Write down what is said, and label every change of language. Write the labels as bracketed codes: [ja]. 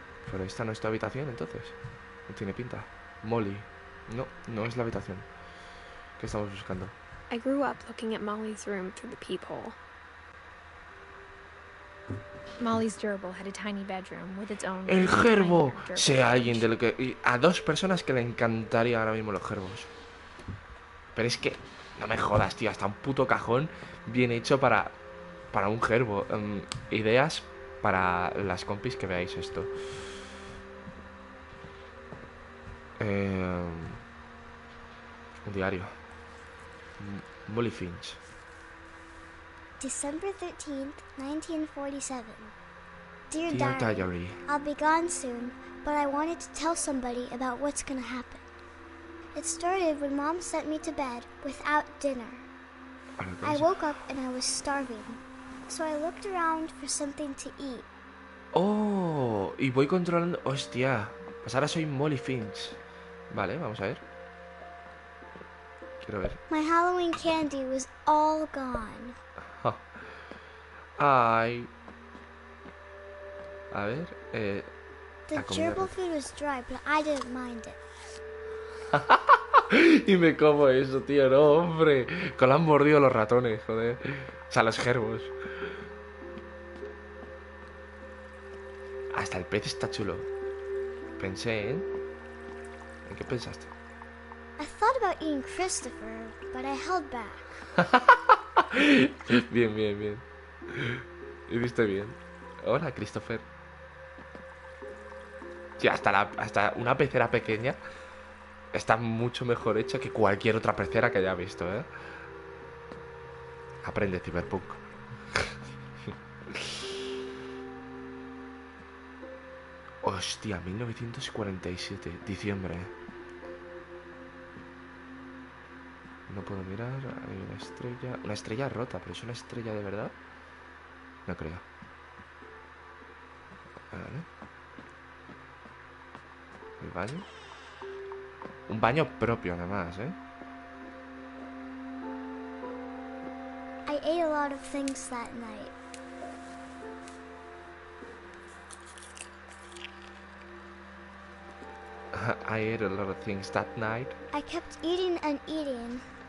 [es] Pero esta no es tu habitación, entonces. No tiene pinta. Molly. No es la habitación que estamos buscando. [en] I grew up looking at Molly's room through the peephole. Molly's gerbil had a tiny bedroom with its own. [es] El gerbo. Sea alguien de lo que a dos personas que le encantaría ahora mismo los gerbos. Pero es que no me jodas, tío, hasta un puto cajón bien hecho para un gerbo. Ideas para las compis que veáis esto. Un diario. Molly Finch. [en] December 13th, 1947. Dear Diary, I'll be gone soon, but I wanted to tell somebody about what's gonna happen. It started when Mom sent me to bed without dinner. I woke up and I was starving, so I looked around for something to eat. [es] Oh, y voy controlando... Hostia, pues ahora soy Molly Finch. Vale, vamos a ver. Quiero ver. [en] My Halloween candy was all gone. Ay. [es] A ver, [en] The gerbil food was dry, but I didn't mind it. [es] Y me como eso, tío, no, hombre. Que lo han mordido los ratones, joder. O sea, los gerbos. Hasta el pez está chulo. Pensé, ¿En qué pensaste? [en] I thought about eating Christopher, but I held back. [es] Bien. Hiciste bien. Hola, Christopher. Sí, hasta una pecera pequeña. está mucho mejor hecha que cualquier otra pecera que haya visto, ¿eh? Aprende, Cyberpunk. Hostia, 1947, diciembre. No puedo mirar, hay una estrella. Una estrella rota, pero ¿es una estrella de verdad? No creo. Vale. ¿El baño? Un baño propio, además, ¿eh? [en] I ate a lot of things that night. I ate a lot of things that night. I kept eating and eating.